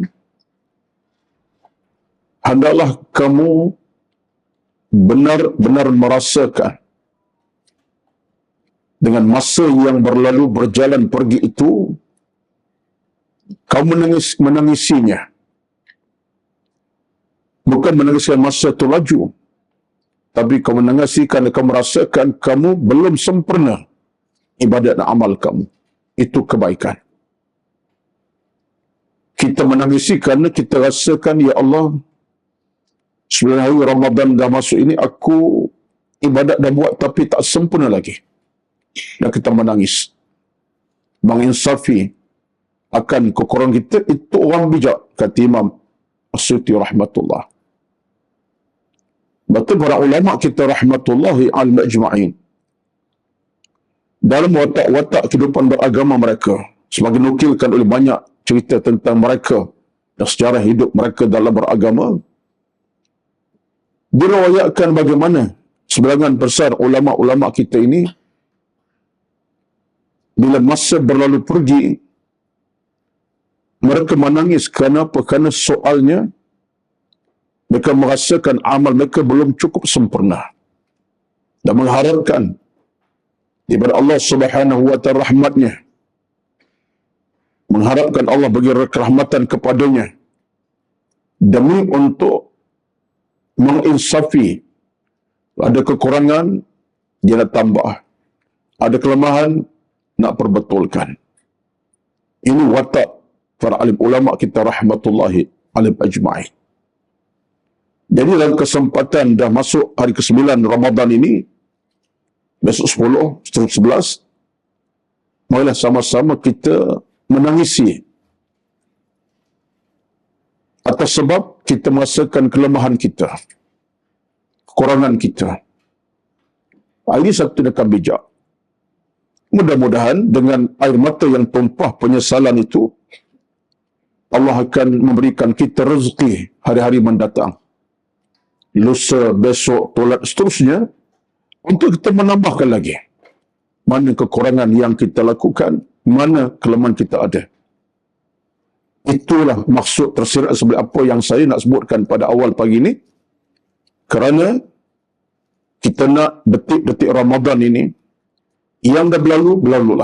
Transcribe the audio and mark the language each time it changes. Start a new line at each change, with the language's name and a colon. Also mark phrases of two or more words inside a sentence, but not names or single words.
Malay: hendaklah kamu benar-benar merasakan dengan masa yang berlalu berjalan pergi itu, kamu menangisinya. Bukan menangisi masa itu laju, tapi kamu menangisi kerana kamu merasakan kamu belum sempurna ibadat dan amal kamu. Itu kebaikan. Kita menangisi kerana kita rasakan,
Arabic: ya Allah,
Malay: 9 hari Ramadan dah masuk ini, aku ibadat dah buat tapi tak sempurna lagi. Dan kita menangis. Menginsafi akan kekurangan kita, itu orang bijak, kata Imam As-Suyuti rahmatullah. Betul para ulama kita
Arabic: rahmatullahi al-majma'in.
Malay: Dalam watak-watak kehidupan beragama mereka, sebagai nukilkan oleh banyak cerita tentang mereka dan sejarah hidup mereka dalam beragama, diriwayatkan bagaimana sebagian besar ulama-ulama kita ini, bila masa berlalu pergi, mereka menangis. Kenapa? Kerana soalnya mereka merasakan amal mereka belum cukup sempurna dan mengharapkan daripada Allah
Arabic: Subhanahu wa ta'ala
Malay: rahmatnya, mengharapkan Allah bagi rahmatan kepadanya demi untuk menginsafi. Ada kekurangan, dia nak tambah. Ada kelemahan, nak perbetulkan. Ini watak para alim ulama kita
Arabic: rahmatullahi alim ajma'in.
Malay: Jadi dalam kesempatan dah masuk hari ke-9 Ramadan ini, besok 10, seterusnya 11, marilah sama-sama kita menangisi atas sebab kita merasakan kelemahan kita, kekurangan kita. Ini satu tindakan bijak. Mudah-mudahan dengan air mata yang tumpah penyesalan itu, Allah akan memberikan kita rezeki hari-hari mendatang, lusa, besok, tolat, seterusnya, untuk kita menambahkan lagi mana kekurangan yang kita lakukan, mana kelemahan kita ada. Itulah maksud tersirat seperti apa yang saya nak sebutkan pada awal pagi ini, kerana kita nak detik-detik Ramadan ini, yang dah berlalu, berlalulah.